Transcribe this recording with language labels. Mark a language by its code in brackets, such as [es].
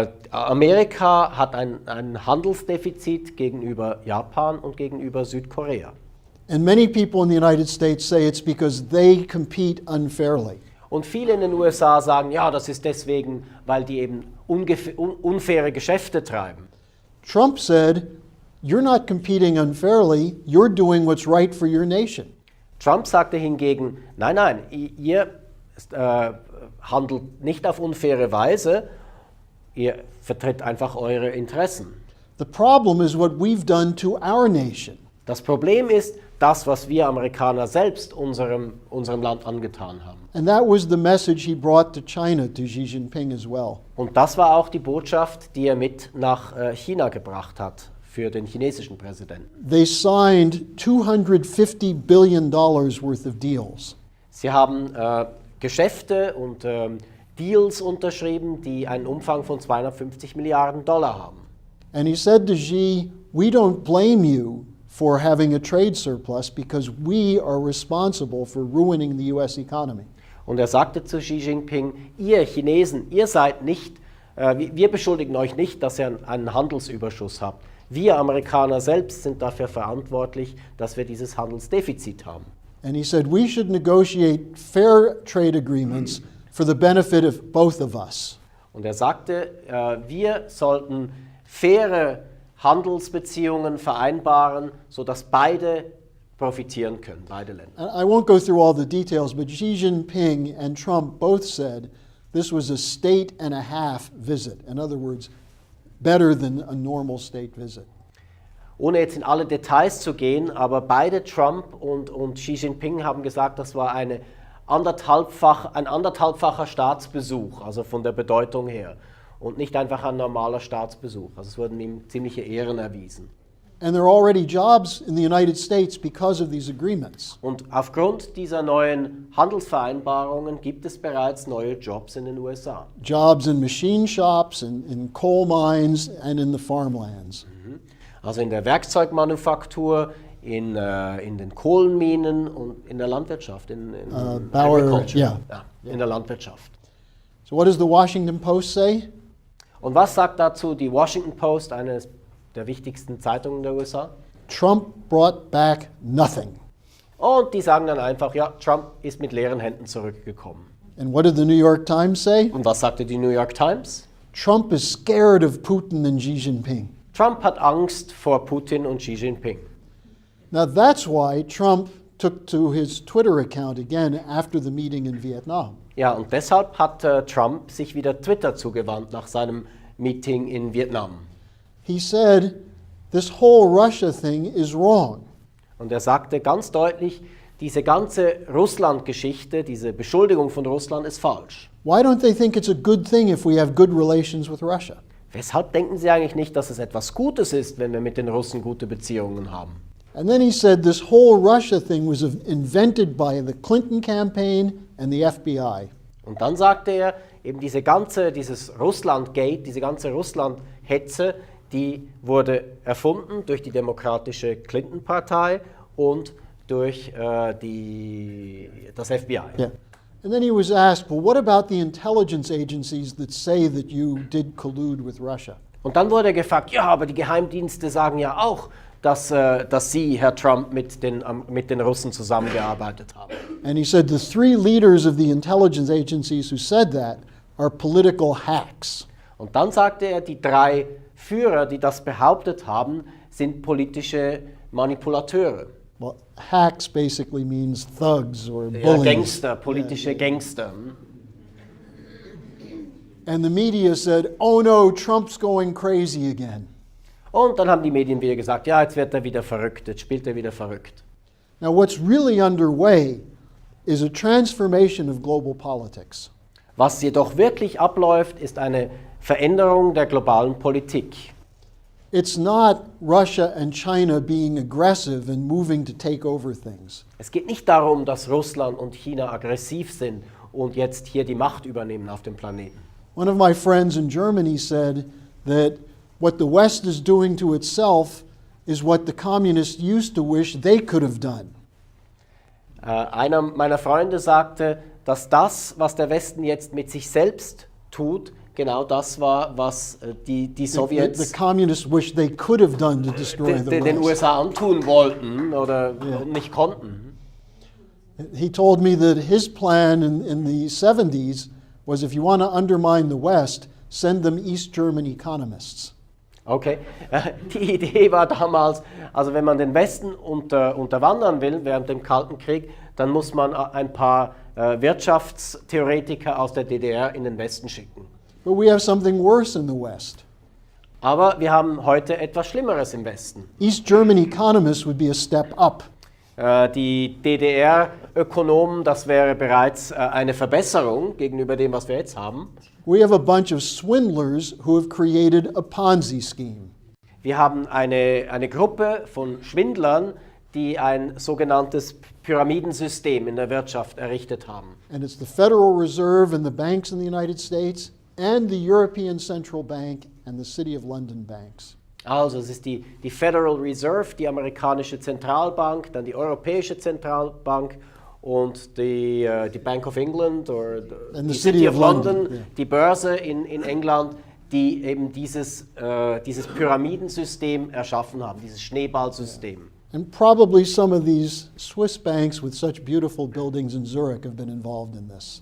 [de] Amerika hat ein Handelsdefizit gegenüber Japan und gegenüber Südkorea. [en] And many people in the United States say it's because they compete unfairly. [de] Und viele in den USA sagen, ja, das ist deswegen, weil die eben unfaire Geschäfte treiben. [en] Trump said, you're not competing unfairly, you're doing what's right for your nation. [de] Trump sagte hingegen, nein, ihr handelt nicht auf unfaire Weise, ihr vertritt einfach eure Interessen. [en] The problem is what we've done to our nation. [de] Das Problem ist das, was wir Amerikaner selbst unserem Land angetan haben. [en] And that was the message he brought to China, to Xi Jinping as well. [de] Und das war auch die Botschaft, die er mit nach China gebracht hat für den chinesischen Präsidenten. [en] They signed $250 billion worth of deals. [de] Sie haben Geschäfte und Deals unterschrieben, die einen Umfang von 250 Milliarden Dollar haben. [en] And he said to Xi, we don't blame you for having a trade surplus because we are responsible for ruining the US economy. [de] Und er sagte zu Xi Jinping, ihr Chinesen, ihr seid nicht, wir beschuldigen euch nicht, dass ihr einen Handelsüberschuss habt. Wir Amerikaner selbst sind dafür verantwortlich, dass wir dieses Handelsdefizit haben. [en] And he said we should negotiate fair trade agreements for the benefit of both of us. [de] Und er sagte, wir sollten faire Handelsbeziehungen vereinbaren, sodass beide profitieren können, beide Länder. [en] I won't go through all the details, but Xi Jinping and Trump both said this was a state and a half visit. In other words, better than a normal state visit. [de] Ohne jetzt in alle Details zu gehen, aber beide Trump und Xi Jinping haben gesagt, das war ein anderthalbfacher Staatsbesuch, also von der Bedeutung her. Und nicht einfach ein normaler Staatsbesuch. Also es wurden ihm ziemliche Ehren erwiesen. [en] And there are already jobs in the United States because of these agreements. [de] Und aufgrund dieser neuen Handelsvereinbarungen gibt es bereits neue Jobs in den USA. [en] Jobs in machine shops, in coal mines, and in the farmlands. [de] Also in der Werkzeugmanufaktur, in den Kohlenminen und in der Landwirtschaft, in Agriculture, yeah. In der Landwirtschaft. [en] So what does the Washington Post say? [de] Und was sagt dazu die Washington Post, eine der wichtigsten Zeitungen der USA. [en] Trump brought back nothing. [de] Und die sagen dann einfach, ja, Trump ist mit leeren Händen zurückgekommen. [en] And what did the New York Times say? [de] Und was sagte die New York Times? [en] Trump is scared of Putin and Xi Jinping. [de] Trump hat Angst vor Putin und Xi Jinping. [en] Now that's why Trump took to his Twitter account again after the meeting in Vietnam. [de] Ja, und deshalb hat Trump sich wieder Twitter zugewandt nach seinem Meeting in Vietnam. [en] He said, this whole Russia thing is wrong. [de] Und er sagte ganz deutlich, diese ganze Russland-Geschichte, diese Beschuldigung von Russland ist falsch. [en] Why don't they think it's a good thing if we have good relations with Russia? [de] Weshalb denken Sie eigentlich nicht, dass es etwas Gutes ist, wenn wir mit den Russen gute Beziehungen haben? [en] And then he said this whole Russia thing was invented by the Clinton campaign and the FBI. [de] Und dann sagte er, eben dieses Russland-Gate, diese ganze Russland-Hetze, die wurde erfunden durch die demokratische Clinton-Partei und durch das FBI. Yeah. [en] And then he was asked, well, what about the intelligence agencies that say that you did collude with Russia? [de] Und dann wurde er gefragt, ja, aber die Geheimdienste sagen ja auch, dass Sie, Herr Trump, mit den Russen zusammengearbeitet haben. [en] And he said the three leaders of the intelligence agencies who said that are political hacks. [de] Und dann sagte er, die 3 Führer, die das behauptet haben, sind politische Manipulateure. [en] Well, hacks basically means thugs or Ja, bullies. [de] Gangster, politische Gangster. [en] And the media said, oh no, Trump's going crazy again. [de] Und dann haben die Medien wieder gesagt, ja, jetzt wird er wieder verrückt, jetzt spielt er wieder verrückt. [en] Now what's really underway is a transformation of global politics. [de] Was jedoch wirklich abläuft, ist eine Veränderung der globalen Politik. [en] It's not Russia and China being aggressive and moving to take over things. [de] Es geht nicht darum, dass Russland und China aggressiv sind und jetzt hier die Macht übernehmen auf dem Planeten. [en] One of my friends in Germany said that what the West is doing to itself is what the communists used to wish they could have done. [de] Einer meiner Freunde sagte, dass das, was der Westen jetzt mit sich selbst tut, genau das war, was die Sowjets [en] The communists wish they could have done to destroy the [de] den [en] West. [de] USA antun wollten oder nicht konnten. [en] He told me that his plan in the 70s was if you want to undermine the West, send them East German economists. [de] Okay, die Idee war damals, also wenn man den Westen unterwandern will während dem Kalten Krieg, dann muss man ein paar Wirtschaftstheoretiker aus der DDR in den Westen schicken. [en] But we have something worse in the West. [de] Aber wir haben heute etwas Schlimmeres im Westen. [en] East German economists would be a step up. [de] Die DDR-Ökonomen, das wäre bereits eine Verbesserung gegenüber dem, was wir jetzt haben. [en] We have a bunch of swindlers who have created a Ponzi scheme. [de] Wir haben eine Gruppe von Schwindlern, die ein sogenanntes Pyramidensystem in der Wirtschaft errichtet haben. [en] And it's the Federal Reserve and the banks in the United States and the European Central Bank and the City of London banks. [de] Also es ist die Federal Reserve, die amerikanische Zentralbank, dann die europäische Zentralbank und die Bank of England oder die City of London, yeah. Die Börse in England, die eben dieses Pyramidensystem erschaffen haben, dieses Schneeballsystem. [en] And probably some of these Swiss banks with such beautiful buildings in Zurich have been involved in this.